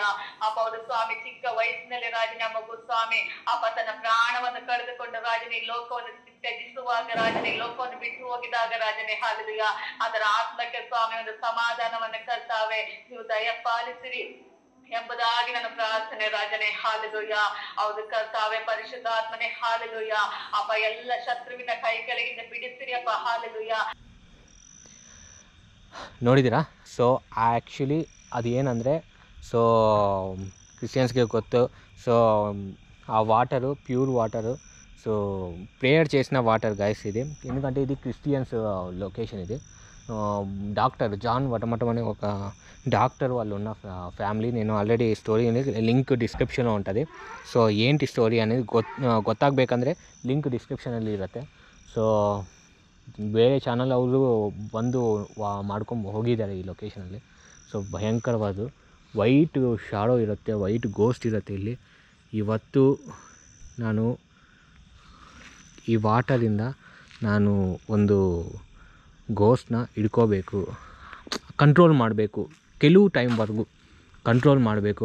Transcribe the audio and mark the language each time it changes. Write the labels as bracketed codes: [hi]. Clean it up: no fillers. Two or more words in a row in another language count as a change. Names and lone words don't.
[kn] ಅಪ್ಪ, ಹೌದು ಸ್ವಾಮಿ, ಚಿಕ್ಕ ವಯಸ್ಸಿನಲ್ಲಿ ರಾಜನೇ ಮಗು ಸ್ವಾಮಿ ಅಪ್ಪ ತನ್ನ ಪ್ರಾಣವನ್ನು ಕಳೆದುಕೊಂಡು ರಾಜನೇ ಈ ಲೋಕವನ್ನು ತ್ಯಜಿಸುವಾಗ ರಾಜನೇ, ಈ ಲೋಕವನ್ನು ಬಿಟ್ಟು ಹೋಗಿದಾಗ ರಾಜನೇ, ಹಾಲೆಲೂಯ, ಅದರ ಆತ್ಮಕ್ಕೆ ಸ್ವಾಮಿ ಒಂದು ಸಮಾಧಾನವನ್ನು ಕರ್ತಾವೆ ನೀವು ದಯಪಾಲಿಸಿರಿ ಎಂಬುದಾಗಿ ನನ್ನ ಪ್ರಾರ್ಥನೆ ರಾಜನೇ, ಹಾಲೆಲೂಯ. ಹೌದು ಕರ್ತಾವೆ, ಪರಿಶುದ್ಧಾತ್ಮನೇ, ಹಾಲೆಲೂಯ. ಅಪ್ಪ, ಎಲ್ಲ ಶತ್ರುವಿನ ಕೈ ಕೆಳಗಿಂದ ಬಿಡಿಸಿರಿ ಅಪ್ಪ, ಹಾಲೆಲೂಯ. ನೋಡಿದ್ದೀರಾ? [en] so actually [kn] ಅದು ಏನಂದರೆ, ಸೊ ಕ್ರಿಶ್ಚಿಯನ್ಸ್ಗೆ ಗೊತ್ತು. [te] ಸೊ ఆ వాటరు [en] pure water, [te] సో ప్రేయర్ చేసిన [en] water guys [te] ఇది. ఎందుకంటే ఇది [en] Christians location. [te] ఇది డాక్టర్ జాన్ వటమటం అనే ఒక డాక్టర్ వాళ్ళు ఉన్న ఫ్యామిలీ. నేను [en] already story [te] అనేది [en] link description [te] ఉంటుంది. [kn] ಸೊ ఏంటి ಸ್ಟೋರಿ అనేది ಗೊತ್ತಾಗಬೇಕಂದ್ರೆ [en] link descriptionalli [kn] ಇರುತ್ತೆ. ಸೊ ಬೇರೆ ಚಾನಲ್ ಅವರು ಬಂದು ಮಾಡ್ಕೊಂಡು ಹೋಗಿದ್ದಾರೆ ಈ ಲೊಕೇಶನಲ್ಲಿ. ಸೊ ಭಯಂಕರವಾದ [en] white shadow [kn] ಇರುತ್ತೆ, [en] white ghost [kn] ಇರುತ್ತೆ ಇಲ್ಲಿ. ಇವತ್ತು ನಾನು ಈ ವಾಟರಿಂದ ನಾನು ಒಂದು ಗೋಸ್ಟ್ನ ಹಿಡ್ಕೋಬೇಕು, ಕಂಟ್ರೋಲ್ ಮಾಡಬೇಕು, ಕೆಲವು ಟೈಮ್ವರೆಗೂ ಕಂಟ್ರೋಲ್ ಮಾಡಬೇಕು.